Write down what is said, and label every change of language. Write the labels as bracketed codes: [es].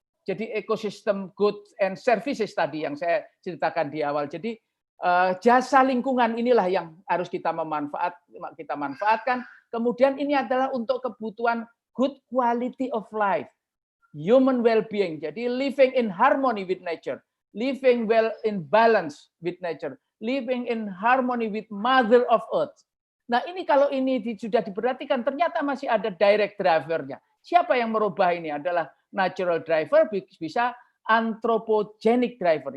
[id] Jadi ekosistem goods and services tadi yang saya ceritakan di awal. Jadi jasa lingkungan inilah yang harus kita manfaatkan. Kemudian ini adalah untuk kebutuhan [en] good quality of life, human well-being. [id] Jadi [en] living in harmony with nature, living well in balance with nature, living in harmony with Mother of Earth. [id] Nah ini kalau ini sudah diperhatikan, ternyata masih ada direct driver-nya. Siapa yang merubah ini adalah natural driver, bisa anthropogenic driver.